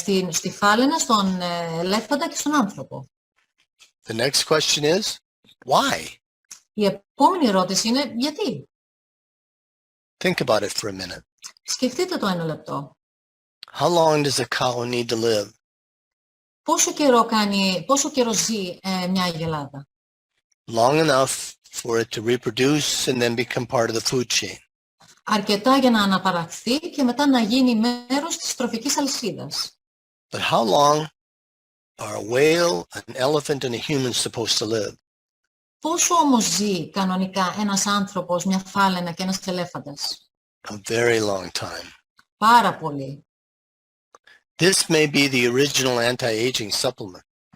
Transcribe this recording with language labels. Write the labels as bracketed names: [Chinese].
[Greek] Στη φάλαινα, στον ελέφαντα και στον άνθρωπο. [English] The next question is, why? [Greek] Η επόμενη ερώτηση είναι γιατί. [English] Think about it for a minute. [Greek] Σκεφτείτε το ένα λεπτό. [English] How long does a cow need to live? [Greek] Πόσο καιρό ζει μια αγελάδα? [English] Long enough for it to reproduce and then become part of the food chain. [Greek] Αρκετά για να αναπαραχθεί και μετά να γίνει μέρος της τροφικής αλυσίδας. [English] But how long are a whale, an elephant and a human supposed to live? [Greek] Πόσο όμως ζει κανονικά ένας άνθρωπος, μια φάλαινα και ένας ελέφαντας? [English] A very long time. [Greek] Πάρα πολύ. [English] This may be the original anti-aging supplement.